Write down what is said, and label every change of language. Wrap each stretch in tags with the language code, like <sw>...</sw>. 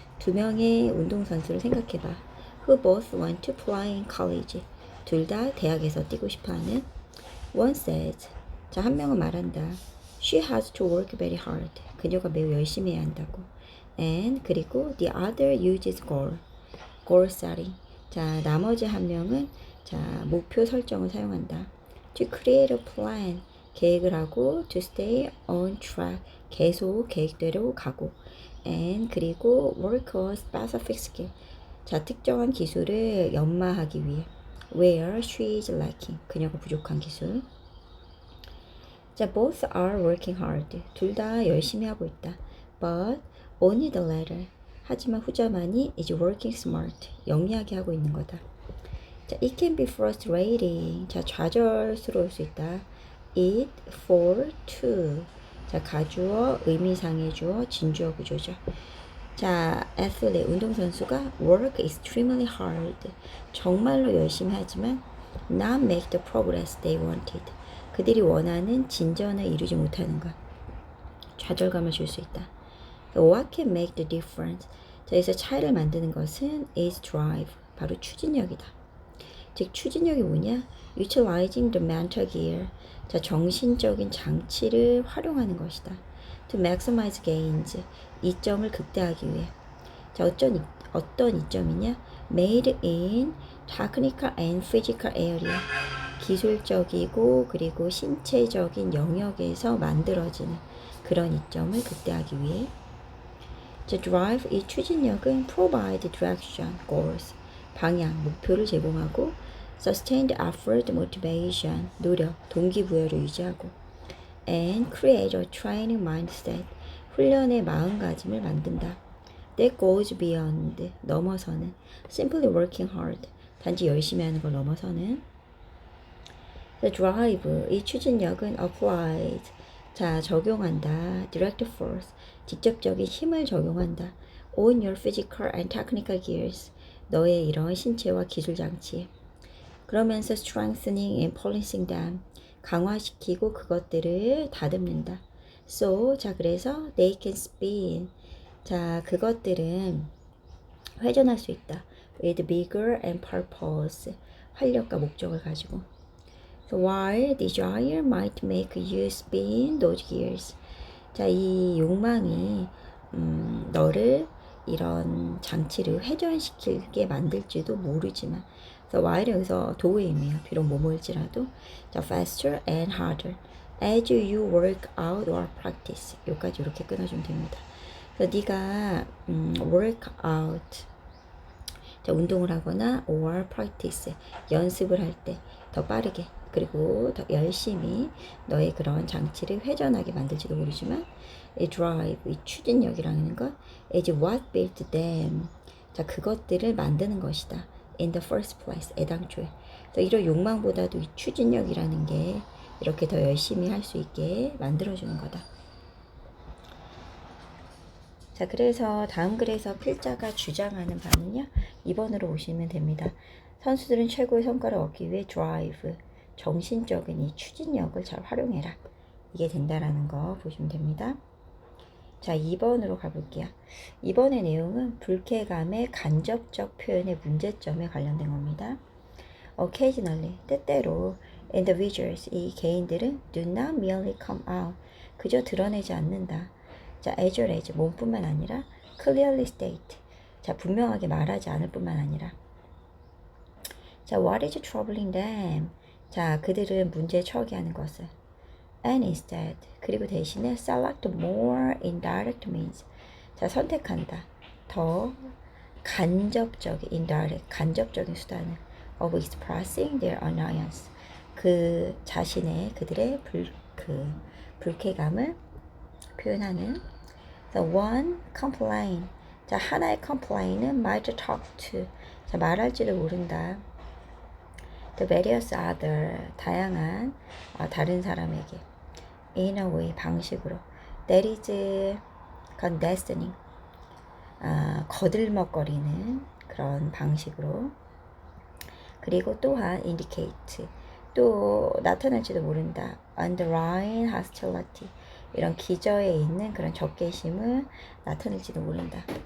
<ko>두 명의 운동선수를 생각해봐.</ko> <en>Who both want to play in college.</en> <ko>둘 다 대학에서 뛰고 싶어하는.</ko> <en>One says.</en> <ko>자, 한 명은 말한다.</ko> <en>She has to work very hard.</en> <ko>그녀가 매우 열심히 해야 한다고.</ko> <en>And 그리고 the other uses goal setting.</en> <ko>자, 나머지 한 명은 자, 목표 설정을 사용한다.</ko> <en>To create a plan.</en> <ko>계획을 하고</ko> <en>to stay on track.</en> <ko>계속 계획대로 가고.</ko> <en>And 그리고 work on specific skill.</en> <ko>자, 특정한 기술을 연마하기 위해.</ko> <en>Where she is lacking.</en> <ko>그녀가 부족한 기술.</ko> <en>자, both are working hard.</en> <ko>둘 다 열심히 하고 있다.</ko> <en>But only the latter.</en> <ko>하지만 후자만이</ko> <en>is working smart.</en> <ko>영리하게 하고 있는 거다.</ko> <en>자, it can be frustrating. 자,</en> <ko>좌절스러울 수 있다.</ko> <en>it, for, to.</en> <ko>자, 가주어, 의미상의 주어, 진주어 구조죠.</ko> <en>자, athlete, 운동선수가 work extremely hard.</en> <ko>정말로 열심히 하지만</ko> <en>not make the progress they wanted.</en> <ko>그들이 원하는 진전을 이루지 못하는 것. 좌절감을 줄 수 있다.</ko> <en>What can make the difference?</en> <ko>자, 여기서 차이를 만드는 것은</ko> <en>is drive.</en> <ko>바로 추진력이다. 즉, 추진력이 뭐냐?</ko> <en>Utilizing the mental gear.</en> <ko>자, 정신적인 장치를 활용하는 것이다.</ko> <en>To maximize gains.</en> <ko>이점을 극대화하기 위해. 자, 어떤 이점이냐?</ko> <en>Made in technical and physical area.</en> <ko>기술적이고 그리고 신체적인 영역에서 만들어지는 그런 이점을 극대화하기 위해. 자, drive, 이 추진력은</ko> <en>provide direction, goals,</en> <ko>방향, 목표를 제공하고</ko> <en>sustained effort, motivation,</en> <ko>노력, 동기부여를 유지하고</ko> <en>and create a training mindset,</en> <ko>훈련의 마음가짐을 만든다.</ko> <en>That goes beyond, 넘어서는 simply working hard,</en> <ko>단지 열심히 하는 걸 넘어서는. The drive, 이 추진력은 applied, 자, 적용한다.</ko> <en>direct force,</en> <ko>직접적인 힘을 적용한다.</ko> <en>on your physical and technical gears,</en> <ko>너의 이런 신체와 기술 장치에. 그러면서</ko> <en>strengthening and policing them,</en> <ko>강화시키고 그것들을 다듬는다. So, 자, 그래서</ko> <en>they can spin,</en> <ko>자, 그것들은 회전할 수 있다.</ko> <en>with vigor and purpose,</en> <ko>활력과 목적을 가지고.</ko> <en>So while desire might make you spin those gears.</en> <ko>자, 이 욕망이 너를 이런 장치를 회전시키게 만들지도 모르지만,</ko> <en>so while</en> <ko>여기서 도구의 의미예요. 비록 뭐뭐일지라도.</ko> <en>자, faster and harder as you work out or practice.</en> <ko>여기까지 이렇게 끊어주면 됩니다. 그래서 네가 work out, 자, 운동을 하거나 or practice, 연습을 할 때 더 빠르게 그리고 더 열심히 너의 그런 장치를 회전하게 만들지도 모르지만 이 drive, 이 추진력이라는 건</ko> <en>is what built them.</en> <ko>자, 그것들을 만드는 것이다.</ko> <en>in the first place, 애당초에.</en> <ko>그래서 이런 욕망보다도 이 추진력이라는 게 이렇게 더 열심히 할 수 있게 만들어주는 거다. 자, 그래서 다음 글에서 필자가 주장하는 바는요, 2번으로 오시면 됩니다. 선수들은 최고의 성과를 얻기 위해 drive, 정신적인 이 추진력을 잘 활용해라. 이게 된다라는 거 보시면 됩니다. 자, 2번으로 가볼게요. 2번의 내용은 불쾌감의 간접적 표현의 문제점에 관련된 겁니다.</ko> <en>Occasionally, 때때로 individuals,</en> <ko>이 개인들은</ko> <en>do not merely come out,</en> <ko>그저 드러내지 않는다. 자,</ko> <en>as well as,</en> <ko>몸뿐만 아니라</ko> <en>clearly state,</en> <ko>자, 분명하게 말하지 않을 뿐만 아니라.</ko> <en>자, what is troubling them?</en> <ko>자, 그들은 문제에 처하게 하는 것을.</ko> <en>And instead,</en> <ko>그리고 대신에</ko> <en>select more indirect means.</en> <ko>자, 선택한다. 더 간접적인,</ko> <en>indirect,</en> <ko>간접적인 수단을</ko> <en>of expressing their annoyance.</en> <ko>그 자신의, 그들의 불쾌감을 표현하는.</ko> <en>The one complaint. 자, 하나의 complaint은 might talk to.</en> <ko>자, 말할지도 모른다.</ko> <en>The various other,</en> <ko>다양한 다른 사람에게.</ko> <en>In a way, 방식으로. That is condescending.</en> <ko>거들먹거리는 그런 방식으로. 그리고 또한 indicate, 또 나타날지도 모른다.</ko> <en>underlying hostility,</en> <ko>이런 기저에 있는 그런 적개심을 나타낼지도 모른다.</ko>